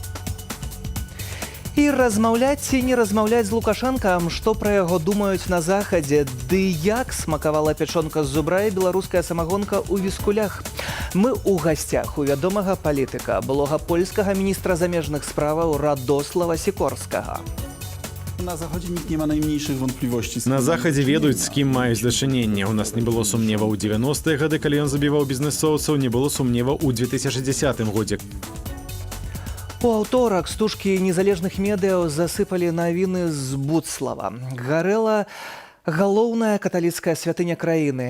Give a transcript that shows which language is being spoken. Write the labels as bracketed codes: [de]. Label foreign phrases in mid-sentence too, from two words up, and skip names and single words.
[be] І размаўляць ці не размаўляць з Лукашэнкам, што пра яго думаюць на захадзе, ды як смакавала пячонка з зубра і беларуская самагонка ў Віскулях. Мы ў гасцях у вядомага палітыка, былога польскага міністра замежных справаў Радослава Сікорскага. На Заходзе [pl] nikt nie ma najmniejszych wątpliwości. [be] На Захадзе ведаюць, з кім маюць дачыненне. У нас не было сумнева ў 90-е гады, калі ён забіваў бізнэсоўцаў, не было сумнева ў 2010 годзе. У аўторак стужкі незалежных медыяў засыпалі навіны з Буцлава. Гарэла галоўная каталіцкая святыня краіны.